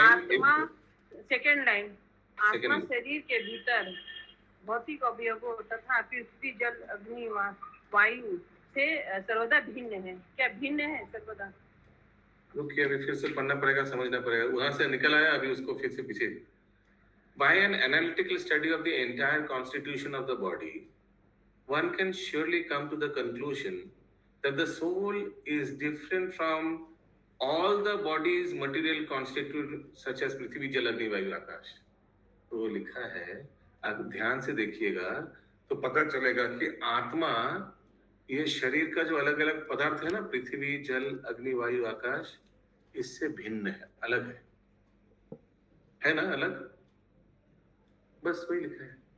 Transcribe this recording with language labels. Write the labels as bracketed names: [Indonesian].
[Hindi] आत्मा, second line, आत्मा शरीर के भीतर भौतिक अवयवों तथा पृथ्वी, जल, अग्नि, वायु से सर्वदा भिन्न है। क्या भिन्न है सर्वदा? रुकिए, अभी फिर से पढ़ना पड़ेगा, समझना पड़ेगा। वहां से निकल आया, अभी उसको फिर से पीछे। [English] By an analytical study of the entire constitution of the body, one can surely come to the conclusion that the soul is different from all the body's material constituent such as [Hindi] पृथ्वी, जल, अग्नि, वायु, आकाश। तो लिखा है, आप ध्यान से देखिएगा तो पता चलेगा कि आत्मा, ये शरीर का जो अलग अलग पदार्थ है ना, पृथ्वी, जल, अग्नि, वायु, आकाश, इससे भिन्न है, अलग है ना, अलग। बस वही लिखा है।